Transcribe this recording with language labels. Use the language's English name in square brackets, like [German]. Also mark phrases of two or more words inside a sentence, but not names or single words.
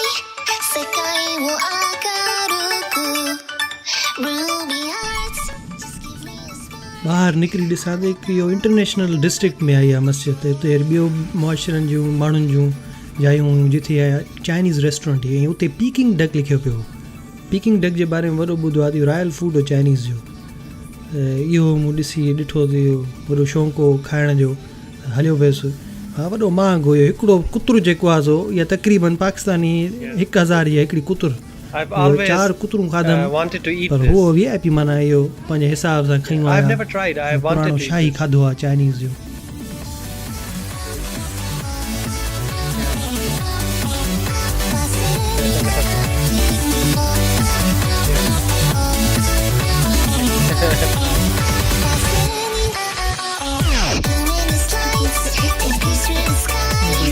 [Japanese] 世界を明るく. [English] Ruby hearts, just give me a spark. [Sindhi] ॿाहिरि निकिरी ॾिसां त हिकु इहो [English] international district [Sindhi] में आई आहे मस्जिद। हिते ॿियो मुआशरनि जूं माण्हुनि जूं जायूं जिथे आहे [English] Chinese restaurant [Sindhi] ऐं उते [English] Peking duck [Sindhi] लिखियो पियो। [English] Peking duck [Sindhi] जे बारे में वॾो ॿुधो आहे त इहो [English] royal food [Sindhi] हो चाइनीज़ जो। इहो मूं ॾिठो त इहो वॾो शौक़ु हो खाइण जो, हलियो वियुसि। हा वॾो महांगो हुयो। हिकिड़ो कुतुरु जेको आहे सो इहा तक़रीबन पाकिस्तानी 1000 जी हिकिड़ी कुतुरु। 4 कुतरूं खाधमि पर उहो VIP माना इहो पंहिंजे हिसाब सां खयूं आहियां। पुराणो शाही खाधो आहे चाइनीज़ जो। [English] Luminous lights, they pierce through the sky.